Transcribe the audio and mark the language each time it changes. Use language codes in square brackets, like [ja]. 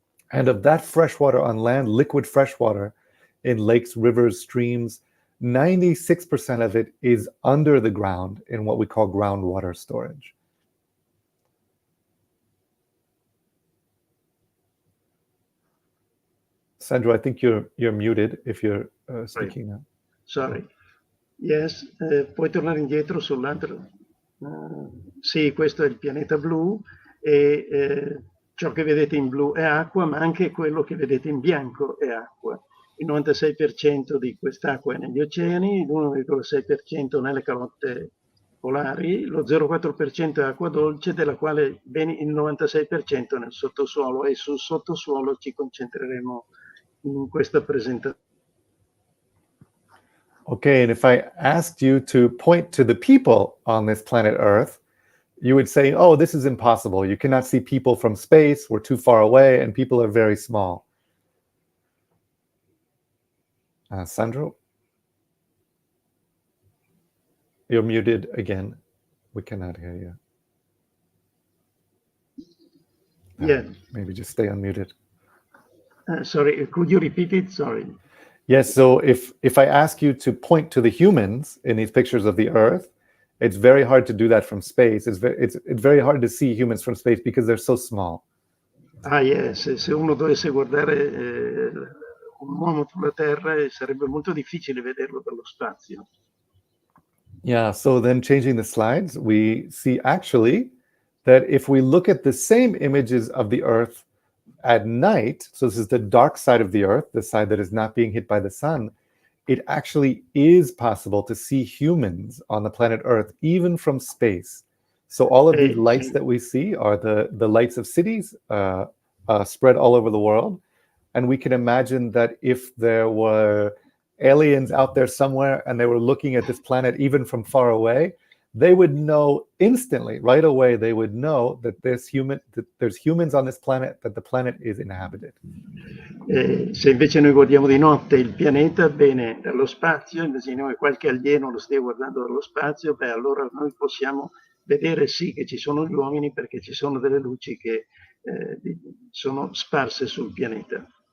[en] And of that fresh water on land, liquid fresh water in lakes, rivers, streams, 96% of it is under the ground in what we call groundwater storage. Sandro, I think you're muted if you're speaking now. Sorry. [it] Yes, puoi tornare indietro sull'altro? Sì, questo è il pianeta blu, e ciò che vedete in blu è acqua, ma anche quello che vedete in bianco è acqua. Il 96% di quest'acqua è negli oceani, l'1,6% nelle calotte polari, lo 0,4% è acqua dolce, della quale ben il 96% nel sottosuolo, e sul sottosuolo ci concentreremo in questa presentazione. [en] Okay, and if I asked you to point to the people on this planet Earth, you would say, oh, this is impossible. You cannot see people from space. We're too far away, and people are very small. Sandro? You're muted again. We cannot hear you. Yeah. Maybe just stay unmuted. Sorry, could you repeat it? Sorry. Yes, so if I ask you to point to the humans in these pictures of the Earth, it's very hard to do that from space. It's very hard to see humans from space because they're so small. [it] Ah, yes, se uno dovesse guardare un uomo sulla Terra, sarebbe molto difficile vederlo dallo spazio. [en] Yeah, so then changing the slides, we see actually that if we look at the same images of the Earth at night, so this is the dark side of the Earth, the side that is not being hit by the sun, it actually is possible to see humans on the planet Earth, even from space. So all of these lights that we see are the lights of cities spread all over the world. And we can imagine that if there were aliens out there somewhere and they were looking at this planet even from far away, they would know instantly, right away, they would know that there's humans on this planet, that the planet is inhabited. [it] Se invece noi guardiamo di notte il pianeta, bene, dallo spazio, immaginiamo che qualche alieno lo stia guardando dallo spazio, allora noi possiamo vedere sì che ci sono gli uomini, perché ci sono delle luci che sono sparse sul pianeta.